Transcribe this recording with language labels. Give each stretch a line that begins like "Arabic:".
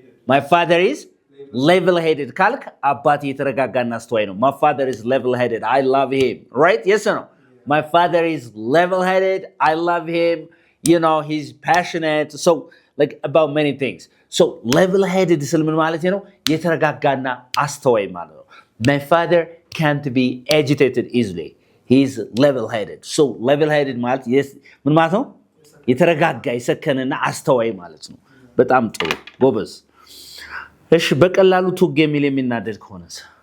English: My father is level headed.
Amharic: ካልክ አባቴ የተረጋጋና አስተዋይ ነው።
English: My father is level headed. I love him. Right? Yes or no? My father is level headed. I love him. He's passionate. So like about many things. So level headed
Amharic: ስል ምን ማለት ነው? የተረጋጋና አስተዋይ ማለት ነው።
English: My father can't be agitated easily. He's level headed. So level headed
Amharic: ማለት ምን ማለት ነው? የተረጋጋ የሰከነና አስተዋይ ማለት ነው። በጣም ጥሩ ጎበዝ። እሺ በቀላሉ ቱግ የሚል የሚናደድ ከሆነስ?